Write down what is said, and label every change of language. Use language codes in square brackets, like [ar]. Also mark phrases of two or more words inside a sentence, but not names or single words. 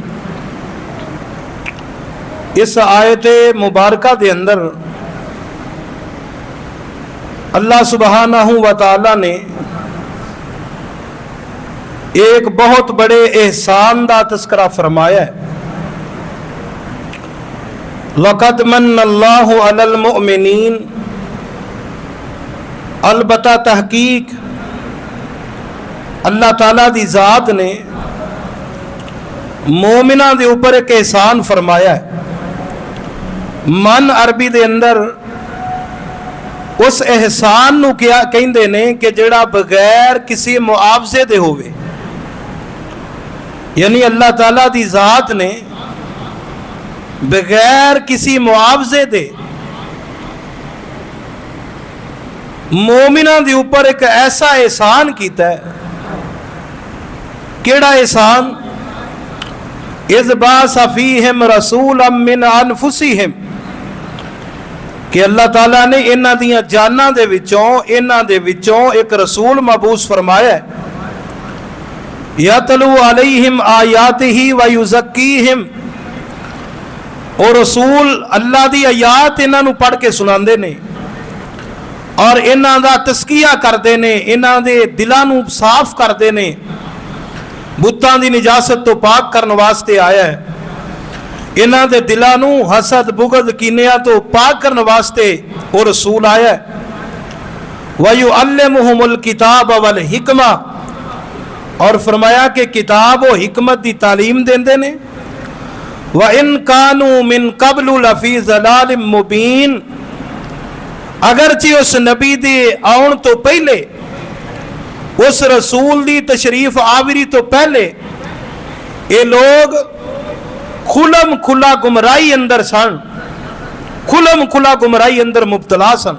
[pa] اس آیت مبارکہ دے اندر اللہ سبحانہ و تعالیٰ نے اک بہت بڑے احسان کا تذکرہ فرمایا ہے. [ar] لقد من الله على المؤمنين, [pa] البتہ تحقیق اللہ تعالیٰ دی ذات نے مومناں دے اوپر اک احسان فرمایا ہے. من عربی دے اندر اس احسان نوں کیا کہندے نے کہ جیہڑا بغیر کسی معاوضے دے ہووے، یعنی اللہ تعالیٰ دی ذات نے بغیر کسی معاوضے دے مومناں دے اوپر اک ایسا احسان کیتا ہے. کیہڑا احسان? [ar] إذ بعث فيهم رسولا من أنفسهم, [pa] کہ اللہ تعالیٰ نے انہاں دیاں جاناں دے وچوں اک رسول مبعوث فرمایا ہے. [ar] يتلو عليهم آياته ويزكيهم, [pa] اور رسول اللہ دی آیات انہاں نوں پڑھ کے سناندے نے اور انہاں دا تزکیہ کردے نے، انہاں دے دلاں نوں صاف کردے نے، بتاں دی نجاست توں پاک کرن واسطے آیا ہے. انہاں دے دلاں نوں حسد بغض کینیاں توں پاک کرن واسطے او رسول آیا ہے. [ar] ويعلمهم الكتاب والحكمة, [pa] اور فرمایا کہ کتاب اور حکمت کی تعلیم دیندے نے. [ar] وإن كانوا من قبل لفي ضلال مبين, [pa] اگرچہ اس نبی دے آؤن توں پہلے، اس رسول دی تشریف آوری توں پہلے ایہ لوک کھلم کھلا گمراہی اندر سن، کھلم کھلا گمراہی اندر مبتلا سن.